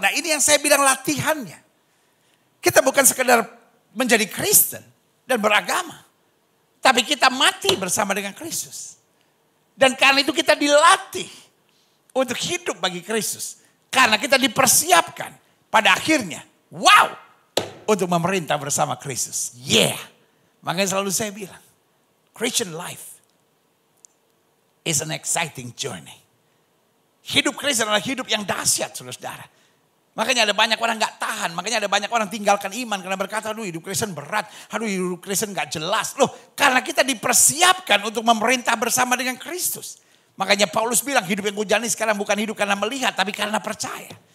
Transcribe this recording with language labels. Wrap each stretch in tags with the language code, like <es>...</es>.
<id>Nah ini yang saya bilang latihannya. Kita bukan sekedar menjadi Kristen dan beragama. Tapi kita mati bersama dengan Kristus. Dan karena itu kita dilatih untuk hidup bagi Kristus. Karena kita dipersiapkan pada akhirnya. Wow. Untuk memerintah bersama Kristus. Yeah. Makanya selalu saya bilang.</id> <en>Christian life is an exciting journey.</en> <id>Hidup Kristen adalah hidup yang dahsyat saudara-saudara. Makanya ada banyak orang gak tahan. Makanya ada banyak orang tinggalkan iman. Karena berkata aduh hidup Kristen berat. Aduh hidup Kristen gak jelas. Loh karena kita dipersiapkan untuk memerintah bersama dengan Kristus. Makanya Paulus bilang hidup yang kujalani sekarang bukan hidup karena melihat. Tapi karena percaya.</id>